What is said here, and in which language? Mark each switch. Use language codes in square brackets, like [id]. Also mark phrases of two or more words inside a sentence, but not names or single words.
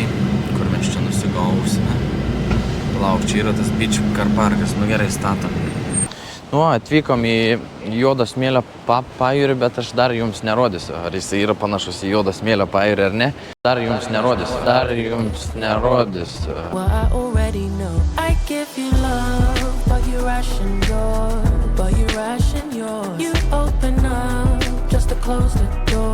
[lt] Kur mes čia nusigausime? Lauk, čia yra tas [en] beach car [lt] parkas, nu gerai statom. Nu, atvykom į juodo smėlio pajūrį, bet aš dar jums nerodysiu, ar jisai yra panašus į juodo smėlio pajūrį ar ne. Dar jums nerodysiu. [en] Well, I already know. I give you love, but you ration yours. You open up just to close the